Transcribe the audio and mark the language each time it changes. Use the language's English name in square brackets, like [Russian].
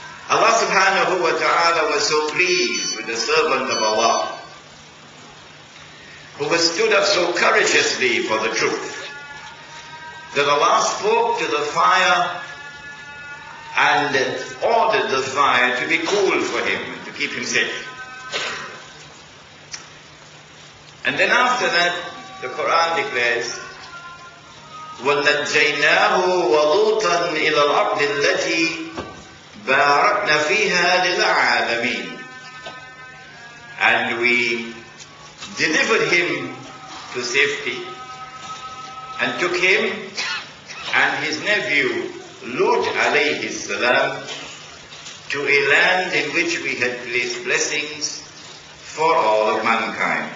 [English] Allah subhanahu wa ta'ala was so pleased with the servant of Allah, who was stood up so courageously for the truth, that Allah spoke to the fire and ordered the fire to be cool for him, to keep him safe. And then after that, the Quran declares, [Arabic] وَنَجَّيْنَاهُ وَلُوطًا إِلَى الْأَرْضِ الَّتِي بَارَكْنَا فِيهَا لِلْعَالَمِينَ. [English] And we delivered him to safety and took him and his nephew Lut alayhi salam to a land in which we had placed blessings for all of mankind.